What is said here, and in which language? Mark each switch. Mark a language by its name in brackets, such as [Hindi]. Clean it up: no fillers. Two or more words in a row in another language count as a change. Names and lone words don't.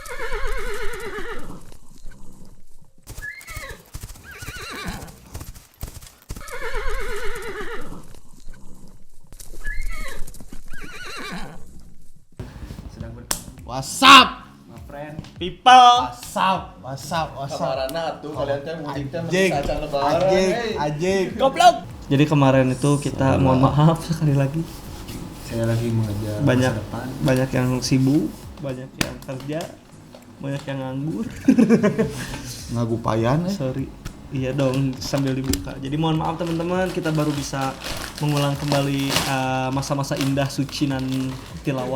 [English] WhatsApp, my friend. People. WhatsApp. [Sundanese] Kamarana tuh kalian teh mudiknya Ajik, acan lebaran. Ajik. Goblok. [Indonesian] Jadi kemarin itu kita mohon maaf sekali lagi. Saya lagi mengejar Banyak masa depan. banyak yang sibuk, banyak yang kerja, banyak yang nganggur. [Sundanese] Ngagupayan [Indonesian] Sorry. Iya dong, sambil dibuka. Jadi mohon maaf teman-teman, kita baru bisa mengulang kembali masa-masa indah suci nan tilawah.